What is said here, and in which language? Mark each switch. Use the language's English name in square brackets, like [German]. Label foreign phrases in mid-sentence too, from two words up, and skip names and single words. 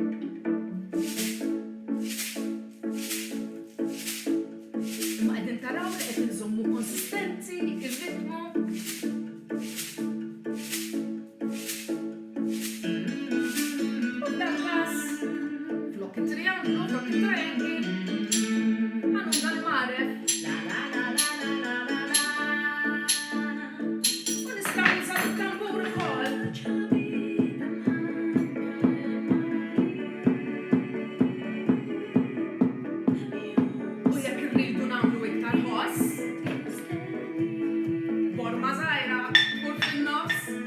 [Maltese] Imma qegħdin taraw li qed inżommu konsistenti, ir-ritmu. U f'dan każ, flok it-trianglu, flok it-triangli, ħanuna l-maref. La la la la la la la la. U nistgħu nżammu tambur ukoll. U jekk irridu nagħmlu iktar ħoss, borma żgħira, kur fin-nofs.